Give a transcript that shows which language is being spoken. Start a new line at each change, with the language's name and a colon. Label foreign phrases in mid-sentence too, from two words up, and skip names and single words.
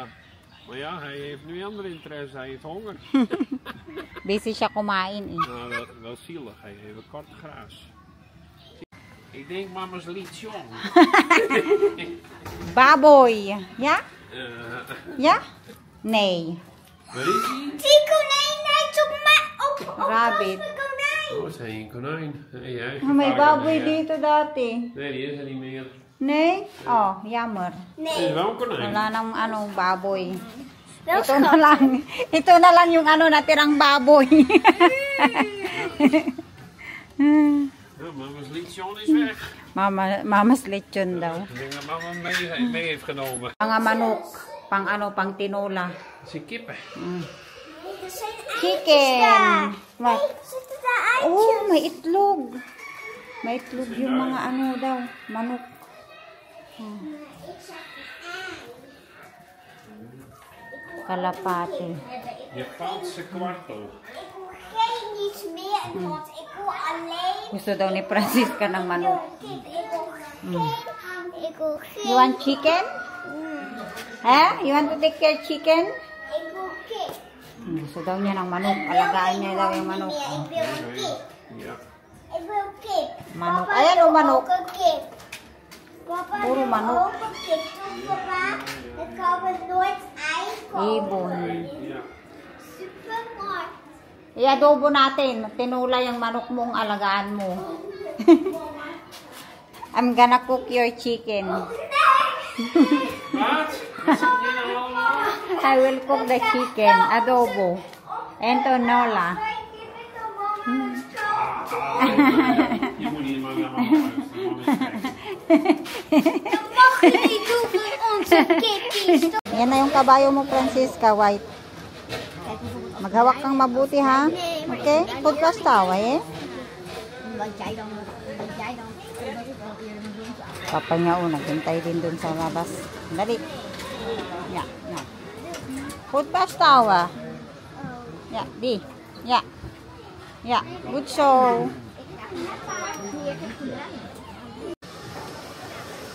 Dutch: Maar ja, hij heeft nu andere interesse, hij heeft honger.
Filipino: Busy siya kumain eh.
Dutch: Nou, wel zielig, hij heeft een kort gras. Ik denk mama's lied jong.
Filipino: Baboy. Ja? Uh,
Dutch: Ja? Nee. waar is hij? Die konijn lijkt op mij. Op
English: Rabbit.
Dutch: de konijn. Oh, is hij een konijn? Nee, hij heeft
Filipino: Oh, may
Dutch: geen
Filipino: baboy
Dutch: konijn,
Filipino: dito dati.
Dutch: Nee, die is er niet meer. Nee? Oh, jammer. Het is Nee. wel een konijn.
Filipino: Wala nang ano, baboy.
Dutch: Wel
Filipino: Ito na lang. Ito na lang yung ano natirang baboy.
Dutch: Ja, mama's lied jong is weg.
Filipino: Mama's lechon daw.
Dutch: Ik denk dat mama mee heeft genomen.
Filipino: Mga manok. Pang ano, pang tinola.
Dutch: Dat zijn kippen. Er zijn
English: Chicken.
Dutch: daar. Wat? Zitten daar eitjes?
Filipino: Oh, may itlog. May itlog yung mga ano daw, manok. Kalapate.
Dutch: Japanse kwartel. Ik wil geen niets meer, want ik wil alleen
Filipino: Gusto daw ni Francisca ng manok.
Dutch: kip. Ik wil geen.
English: You want chicken? Ha? You want to take care chicken?
Dutch: Ik wil kip.
Filipino: Gusto daw niya ng manok. Alagaan niya daw yung manok.
Dutch: Ik wil kip. Ja. Ik wil kip.
Filipino: Manok.
Dutch: Papa
Filipino: Ayan o, manok.
Dutch: ook een kip. Papa
Filipino: Puro
Dutch: wil
Filipino: manok.
Dutch: ook een kip. Toch, papa? Dan kan we nooit ei kopen.
Filipino: Ibon.
Dutch: Ja. Supermarkt.
Filipino: I-adobo natin. Tinula yung manok mong alagaan mo.
English: I'm gonna cook your chicken.
Dutch: Wat? Wat zit je nou allemaal?
English: I will cook the chicken. Adobo. And tinola.
Dutch: Je moet hier maar naar mama luisteren. Dat mag je niet doen voor onze kippies.
Filipino: Yan na yung kabayo mo, Francisca, white. Maghawak kang mabuti, ha? Okay? Podcast tawa, eh? Papa niya, naghintay din dun sa labas. Dali. Ya, ya. Podcast tawa. Ya, di. Ya. Ya,
English: good show.